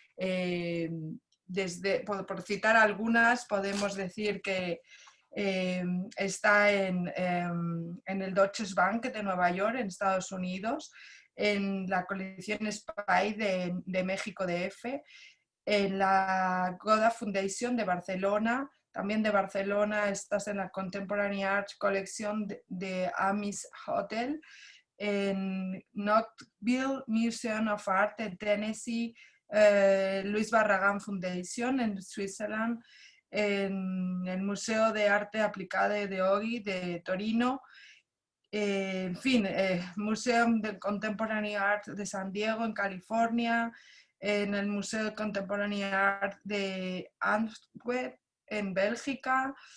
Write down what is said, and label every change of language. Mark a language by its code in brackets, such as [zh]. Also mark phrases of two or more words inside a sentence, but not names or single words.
[es] Por citar algunas, podemos decir que está en el Deutsche Bank de Nueva York, en Estados Unidos, en la colección Spy de México DF, en la Goda Foundation de Barcelona. También de Barcelona estás en la Contemporary Art Collection de Amis Hotel, en Knoxville Museum of Art en Tennessee, Luis Barragán Foundation en Switzerland, en el Museo de Arte Aplicada de Ogi de Torino, en fin, Museo de Contemporary Art de San Diego en California, en el Museo de Contemporary Art de Antwerp en Bélgica,